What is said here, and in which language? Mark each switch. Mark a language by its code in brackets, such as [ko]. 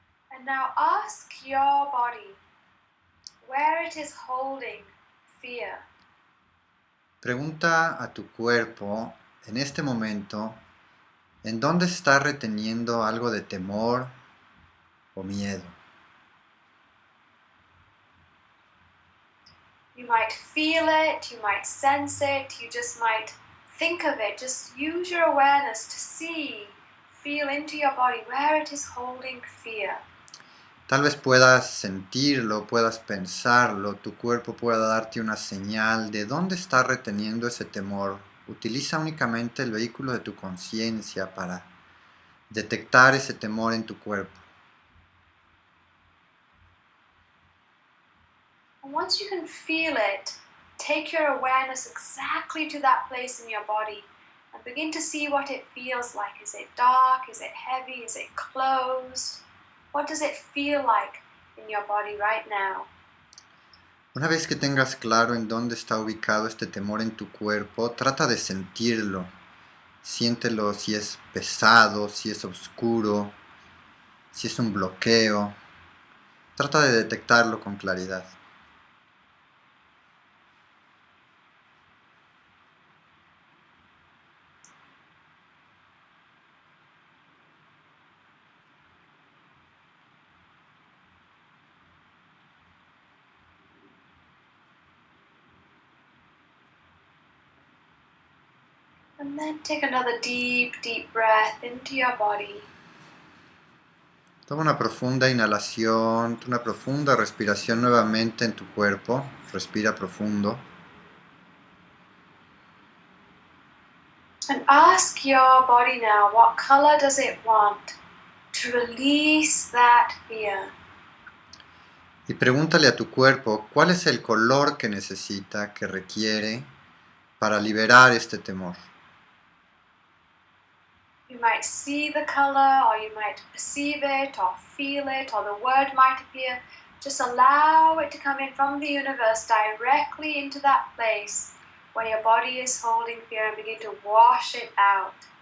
[en] And now ask your body where it is holding fear. [es] Pregunta a tu cuerpo en este momento en dónde está reteniendo algo de temor o miedo. [en] You might feel it, you might sense it, you just might think of it. Just use your awareness to see, feel into your body where it is holding fear. [es] Tal vez puedas sentirlo, puedas pensarlo, tu cuerpo pueda darte una señal de dónde está reteniendo ese temor. Utiliza únicamente el vehículo de tu conciencia para detectar ese temor en tu cuerpo. [en] And once you can feel it, take your awareness exactly to that place in your body and begin to see what it feels like. Is it dark? Is it heavy? Is it closed? What does it feel like in your body right now? [es] Una vez que tengas claro en dónde está ubicado este temor en tu cuerpo, trata de sentirlo. Siéntelo si es pesado, si es oscuro, si es un bloqueo. Trata de detectarlo con claridad. [en] And then take another deep, deep breath into your body. [es] Toma una profunda inhalación, una profunda respiración nuevamente en tu cuerpo. Respira profundo. [en] And ask your body now, what color does it want to release that fear? [es] Y pregúntale a tu cuerpo cuál es el color que necesita, que requiere para liberar este temor. [en] You might see the color, or you might perceive it, or feel it, or the word might appear. Just allow it to come in from the universe directly into that place where your body is holding fear and begin to wash it out.